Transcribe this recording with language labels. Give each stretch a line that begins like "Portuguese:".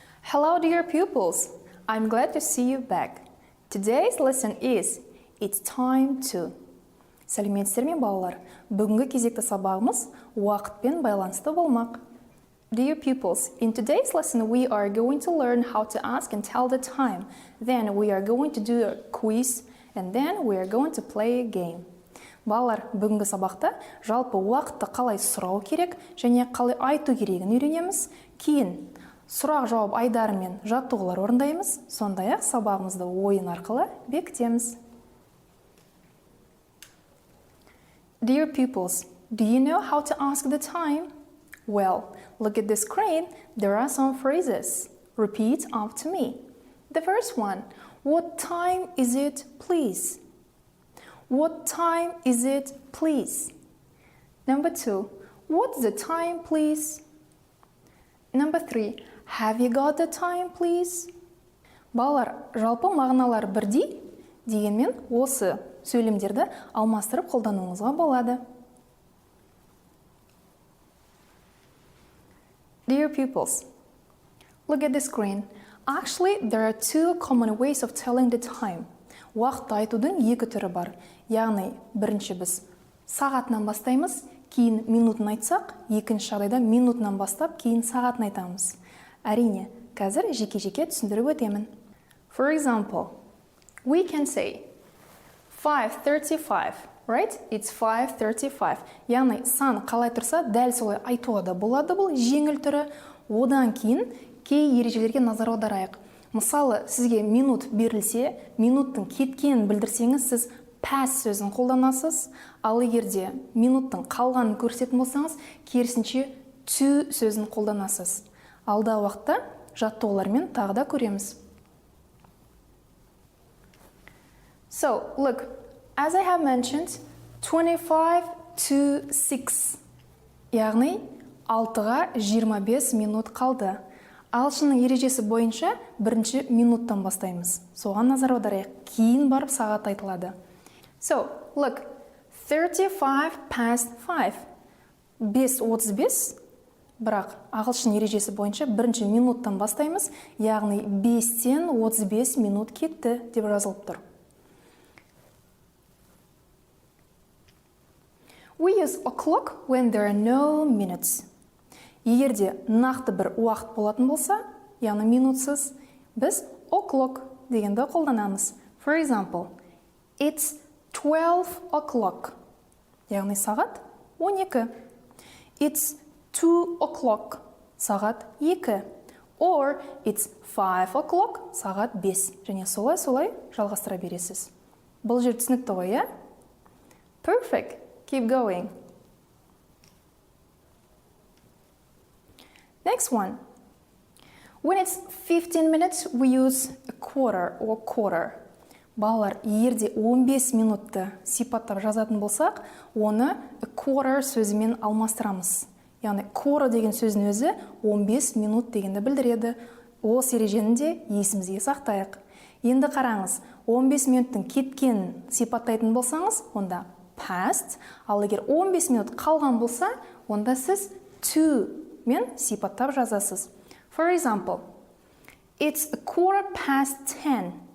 English: Hello dear pupils, I'm glad to see you back. Today's lesson is It's time to.
Kazakh: Сәлеметсіздер ме балалар? Бүгінгі кезекті сабағымыз уақытпен байланысты болмақ.
English: Dear pupils, in today's lesson we are going to learn how to ask and tell the time. Then we are going to do a quiz and then we are going to play a game.
Kazakh: Балалар, бүгінгі сабақта жалпы уақытты қалай сұрау керек және қалай айту керегін үйренеміз. Кейін сұрақ-жауап айдары мен жаттығулар орындаймыз. Сондай-ақ сабағымызды ойын арқылы бекітеміз.
English: Dear pupils, do you know how to ask the time? Well, look at the screen. There are some phrases. Repeat after me. The first one, what time is it, please? What time is it, please? Number 2, what's the time, please? Number 3, have you got the time, please?
Kazakh: Балалар, жалпы мағыналар бірдей, дегенмен осы сөйлемдерді алмастырып қолдануыңызға болады.
English: Dear pupils, look at the screen. Actually, there are 2 common ways of telling the time.
Kazakh: Уақытты айтудың 2 түрі бар. Яғни, бірінші біз сағатынан бастаймыз, кейін минутын айтсақ, екінші жағдайда минутынан бастап, кейін сағатын айтамыз. Әрине, қазір жеке-жеке түсіндіріп өтемін.
English: For example, we can say 5:35, right? It's 5:35.
Kazakh: Яғни, сан қалай тұрса, дәл солай айтуға да болады, бұл жеңіл түрі. Одан кейін кей ережелерге назар аударайық. Мысалы, сізге минут берілсе, минуттың кеткенін білдірсеңіз, сіз past сөзін қолданасыз. Ал егерде минуттың қалғанын көрсететін болсаңыз, керісінше to сөзін қолданасыз. Алдағы уақытта жаттығулармен тағы да көреміз.
English: So, look, as I have mentioned, 25 to 6.
Kazakh: Яғни, 6-ға 25 минут қалды. Ағылшынның ережесі бойынша бірінші минуттан бастаймыз. Соған назар аударайық. Кейін барып сағат айтылады.
English: So, look, 35 past 5. 5:35.
Kazakh: Бірақ ағылшын ережесі бойынша бірінші минуттан бастаймыз, яғни 5-тен 35 минут кетті деп жазылып тұр.
English: We use o'clock when there are no minutes.
Kazakh: Егерде нақты бір уақыт болатын болса, яғни минутсыз, біз o'clock дегенді қолданамыз.
English: For example, it's 12 o'clock.
Kazakh: Яғни сағат 12.
English: It's 2 o'clock.
Kazakh: Сағат 2.
English: Or it's 5 o'clock.
Kazakh: Сағат 5. Және солай жалғастыра бересіз. Бұл жер түсінікті ғой, иә?
English: Perfect. Keep going. Next one. When it's 15 minutes, we use a quarter or quarter.
Kazakh: Балалар, егерде 15 минутты сипаттап жазатын болсақ, оны a quarter сөзімен алмастырамыз. Яғни, quarter деген сөздің өзі 15 минут дегенді білдіреді. Осы ережені де есімізге сақтайық. Енді қараңыз, 15 минуттың кеткенін сипаттайтын болсаңыз, онда past, ал егер 15 минут қалған болса, онда сіз to мен сипаттап жазасыз.
English: For example, it's a quarter past 10.